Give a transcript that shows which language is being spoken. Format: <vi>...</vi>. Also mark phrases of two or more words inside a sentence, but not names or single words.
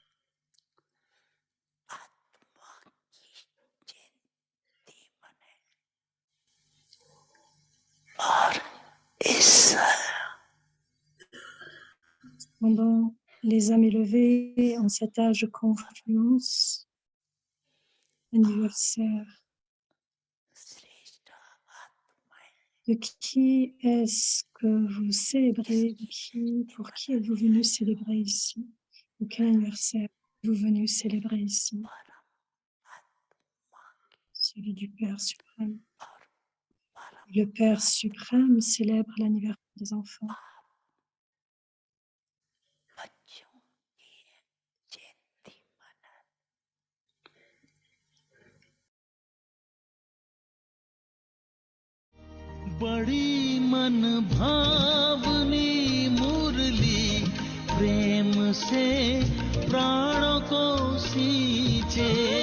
<fr>Cependant, les âmes élevées en cet âge de confluence, anniversaire, de qui est-ce que vous célébrez? Pour qui êtes-vous venu célébrer ici? Ou quel anniversaire êtes-vous venu célébrer ici? Celui du Père suprême. Le Père suprême célèbre l'anniversaire des enfants.</fr> <hi>बड़ी मन भावनी मुरली प्रेम से प्राणों को सींचे</hi>